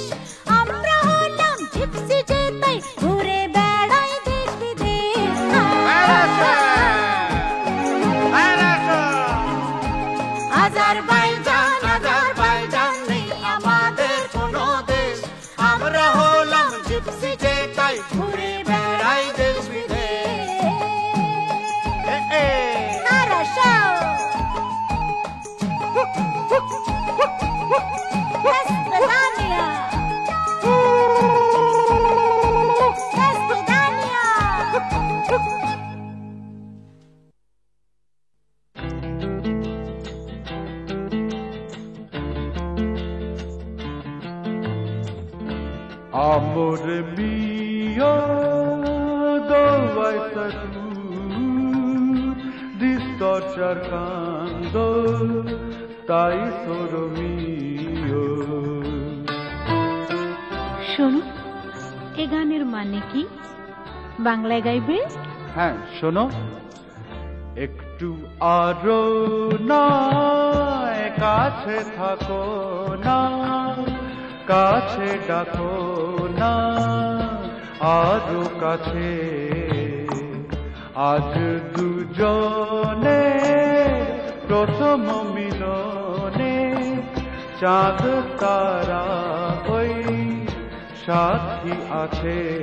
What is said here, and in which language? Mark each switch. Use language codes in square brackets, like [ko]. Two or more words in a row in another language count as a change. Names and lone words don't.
[bn] আমরা হলাম জিপসি, যে তাই ঘুরে বেড়াই দেশ বিদেশ। আজারবাইজান আজারবাইজান নেই আমাদের কোনো দেশ আমরা হলাম জিপসি যে তাই ঘুরে বেড়াই দেশ বিদেশ [ru] Хорошо. До свидания. До свидания. [it] Amor mio, dove sei tu? Sto cercando, stai solo mio. [bn] শোনো, এ গানের মানে কি? বাংলায় গাইবে? হ্যাঁ শোনো, একটু আরো নয় কাছে থাকো না, কাছে ডাকো না, আরো কাছে আজ দুজনে প্রথম মিলনে চাঁদ তারা ওই সাথী আছে